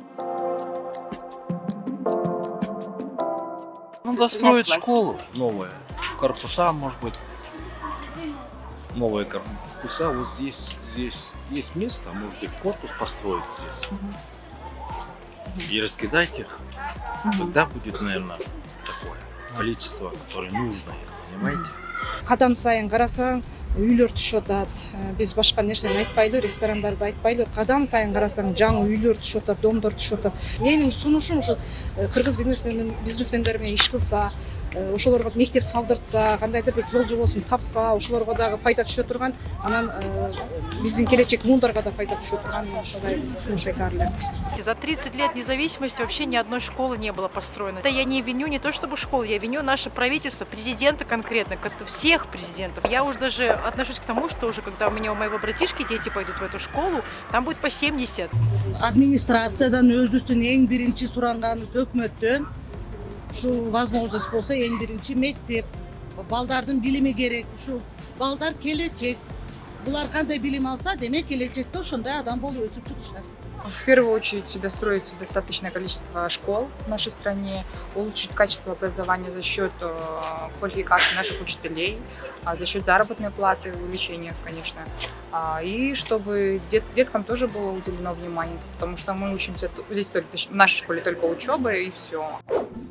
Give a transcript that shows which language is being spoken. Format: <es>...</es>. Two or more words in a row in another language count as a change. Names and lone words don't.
<ru>Надо строить школу новую, корпуса, может быть, новые корпуса. Вот здесь есть место, может быть, корпус построить здесь. И раскидать их. Тогда будет, наверное, такое количество, которое нужно, понимаете?</ru> <ky>Кадам сайын карасаң, үйлөр түшүп атат. Биз башка нерсени айтпайлы, ресторандарды айтпайлы. Кадам сайын карасаң, жаңы үйлөр түшүп атат, домдор түшүп атат. Менин сунушум ушул кыргыз бизнесмендер менен иш кылса, ошолорго мектеп салдыртса, кандайдыр бир жол жобосун тапса, ошолорго дагы пайда түшө турган, анан биздин келечек муундарга да пайда түшө турган ушундай сунуш айтарлы.</ky> <ru>За 30 лет независимости вообще ни одной школы не было построено. Это я не виню не то чтобы школу, я виню наше правительство, президента конкретно, всех президентов. Я уже даже отношусь к тому, что уже когда у моего братишки дети пойдут в эту школу, там будет по 70.</ru> <ky>Администрациядан өзүбүздүн эң биринчи суранганыбыз өкмөттөн ушул возможность болсо эң биринчи мектеп, балдардын билими керек. Ушул балдар келечек. Булар кандай билим алса, демек келечекте ошондой адам болуп өсүп чыгышат.</ky> <ru>В первую очередь всегда строится достаточное количество школ в нашей стране, улучшить качество образования за счет квалификации наших учителей, за счет заработной платы, увеличения, конечно. И чтобы деткам тоже было уделено внимание, потому что мы учимся здесь только в нашей школе только учеба и все.</ru>